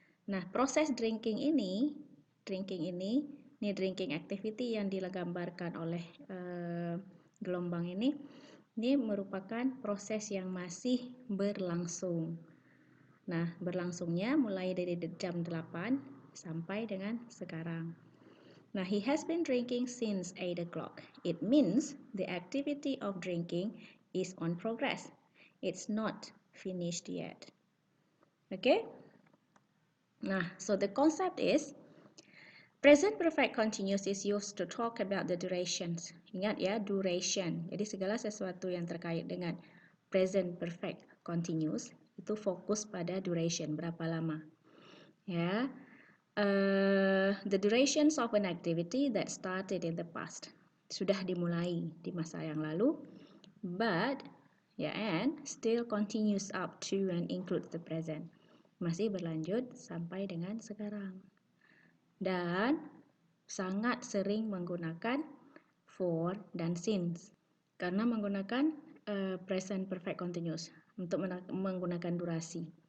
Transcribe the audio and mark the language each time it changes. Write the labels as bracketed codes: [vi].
[id] Nah, proses drinking ini drinking activity yang digambarkan oleh gelombang ini merupakan proses yang masih berlangsung. Nah, berlangsungnya mulai dari jam 8 sampai dengan sekarang. [en] Nah, he has been drinking since 8 o'clock. It means the activity of drinking is on progress. It's not finished yet. Okay? Nah, so the concept is present perfect continuous is used to talk about the durations. [id] Ingat ya, duration. Jadi segala sesuatu yang terkait dengan present perfect continuous itu fokus pada duration, berapa lama. Ya. [en] The durations of an activity that started in the past. [id] Sudah dimulai di masa yang lalu, [en] but and still continues up to and includes the present. [id] Masih berlanjut sampai dengan sekarang. Dan sangat sering menggunakan for dan since karena menggunakan present perfect continuous untuk menggunakan durasi.